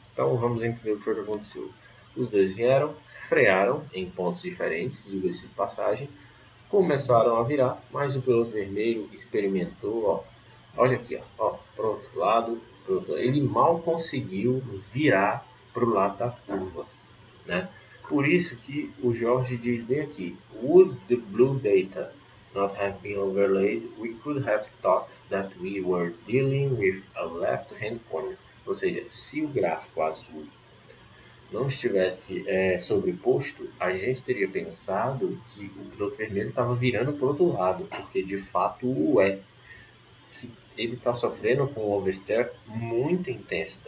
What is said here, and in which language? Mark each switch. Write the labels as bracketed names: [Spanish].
[Portuguese] Então vamos entender o que foi que aconteceu. Os dois vieram, frearam em pontos diferentes, diga-se de passagem. começaram a virar, mas o piloto vermelho experimentou, ó, olha aqui, ó, para o outro lado, ele mal conseguiu virar para o lado da curva, né? Por isso que o Jorge diz bem aqui: [English] Would the blue data not have been overlaid, we could have thought that we were dealing with a left-hand corner. [Portuguese] Ou seja, se o gráfico azul não estivesse sobreposto, a gente teria pensado que o piloto vermelho estava virando para o outro lado, porque de fato o é. Ele está sofrendo com um oversteer muito intenso.